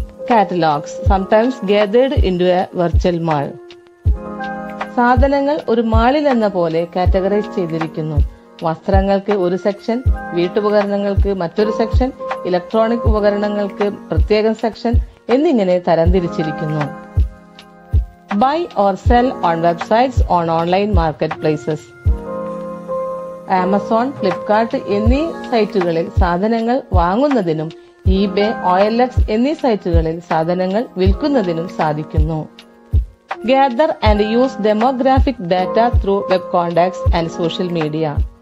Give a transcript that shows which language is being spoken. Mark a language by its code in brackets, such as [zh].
[en] Catalogues, sometimes gathered into a virtual mall. [ml] സാധനങ്ങൾ ഒരു മാളിൽ എന്ന പോലെ കാറ്റഗറൈസ് ചെയ്തിരിക്കുന്നു. വസ്ത്രങ്ങൾക്ക് ഒരു സെക്ഷൻ, വീട്ടുപകരണങ്ങൾക്ക് മറ്റൊരു സെക്ഷൻ, ഇലക്ട്രോണിക് ഉപകരണങ്ങൾക്ക് പ്രത്യേക സെക്ഷൻ എന്നിങ്ങനെ തരംതിരിച്ചിരിക്കുന്നു. [en] Buy or sell on websites on online marketplaces. [ml] Amazon, Flipkart എന്നീ സൈറ്റുകളിൽ സാധനങ്ങൾ വാങ്ങുന്നതിനും eBay, OLX എന്നീ സൈറ്റുകളിൽ സാധനങ്ങൾ വിൽക്കുന്നതിനും സാധിക്കുന്നു. [en] Gather and use demographic data through web contacts and social media.